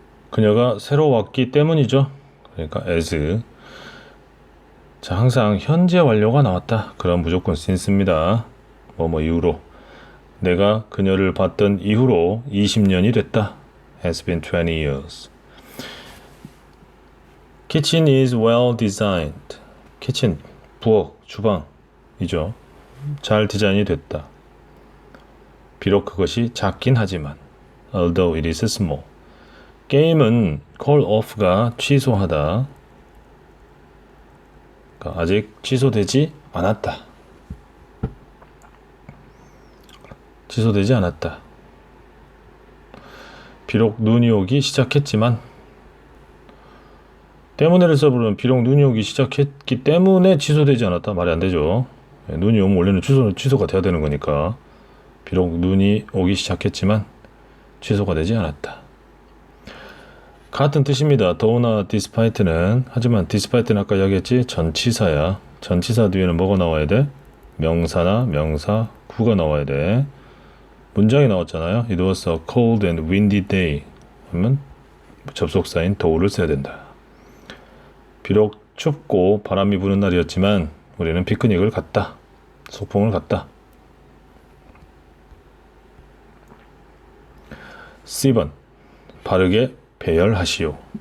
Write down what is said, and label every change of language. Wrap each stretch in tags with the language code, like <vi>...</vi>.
<ko>그녀가 새로 왔기 때문이죠. 그러니까 as. 자, 항상 현재 완료가 나왔다. 그럼 무조건 since입니다. 뭐뭐 이후로. 내가 그녀를 봤던 이후로 20년이 됐다.</ko> <en>Has been 20 years. Kitchen is well designed.</en> <ko>kitchen, 부엌, 주방이죠. 잘 디자인이 됐다. 비록 그것이 작긴 하지만.</ko> <en>Although it is small.</en> <ko>게임은 call off가 취소하다. 그러니까 아직 취소되지 않았다. 취소되지 않았다. 비록 눈이 오기 시작했지만. 때문에를 써보면 비록 눈이 오기 시작했기 때문에 취소되지 않았다. 말이 안 되죠. 눈이 오면 원래는 취소가 돼야 되는 거니까. 비록 눈이 오기 시작했지만 취소가 되지 않았다. 같은 뜻입니다. 더우나 despite는. 하지만 despite는 아까 이야기했지. 전치사야. 전치사 뒤에는 뭐가 나와야 돼? 명사나 명사, 구가 나와야 돼. 문장이 나왔잖아요.</ko> <en>It was a cold and windy day.</en> <ko>하면 접속사인 though를 써야 된다. 비록 춥고 바람이 부는 날이었지만 우리는 피크닉을 갔다. 소풍을 갔다. C번. 바르게 배열하시오.</ko>